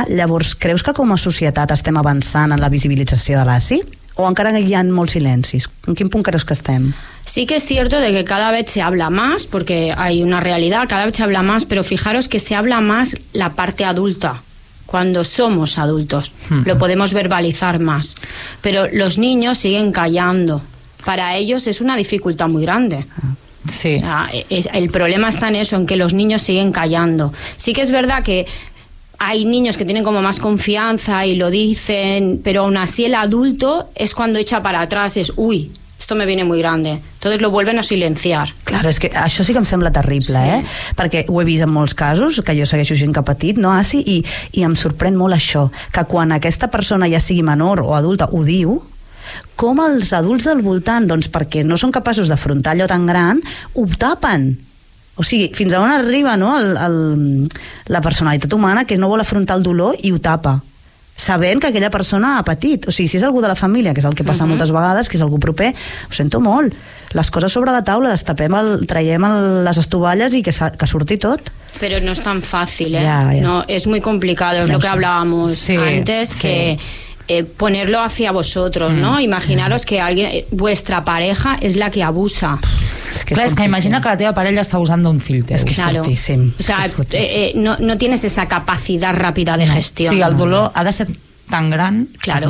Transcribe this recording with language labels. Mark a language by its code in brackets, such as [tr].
[ca] Llavors, creus que com a societat estem avançant en la visibilització de l'ASI? O encara hi ha molts silencis? En quin punt creus que estem? [es] Sí que es cierto de que cada vez se habla más, porque hay una realidad, cada vez se habla más, pero fijaros que se habla más la parte adulta, cuando somos adultos. Lo podemos verbalizar más. Pero los niños siguen callando. Para ellos es una dificultad muy grande. Sí. O sea, el problema está en eso, en que los niños siguen callando. Sí que es verdad que hay niños que tienen como más confianza y lo dicen, pero aún así el adulto es cuando echa para atrás, es uy, esto me viene muy grande. Entonces lo vuelven a silenciar. [ca] Claro, és que això sí que em sembla terrible, sí. Perquè ho he vist en molts casos, que jo segueixo gent que ha patit, no, ASI, i em sorprèn molt això, que quan aquesta persona ja sigui menor o adulta ho diu, com els adults del voltant, doncs perquè no són capaços d'afrontar allò tan gran, ho tapen. O sigui, fins a on arriba, no, la personalitat humana, que no vol afrontar el dolor i ho tapa, sabent que aquella persona ha patit. O sigui, si és algú de la família, que és el que passa moltes vegades, que és algú proper, ho sento molt. Les coses sobre la taula, destapem, traiem les estovalles i que surti tot. Però no és tan fàcil, eh? [en] Yeah, yeah. [es] No, és muy complicado, és lo que hablábamos antes, que... ponerlo hacia vosotros, ¿no? Imaginaros que alguien, vuestra pareja es la que abusa. Es que, claro, es que imagina que [ca] la teva parella [es] está usando un filtro. Es que es fortísimo. O sea, no tienes esa capacidad rápida de gestión. [ca] Sí, el dolor ha de ser tan gran. [es] Claro,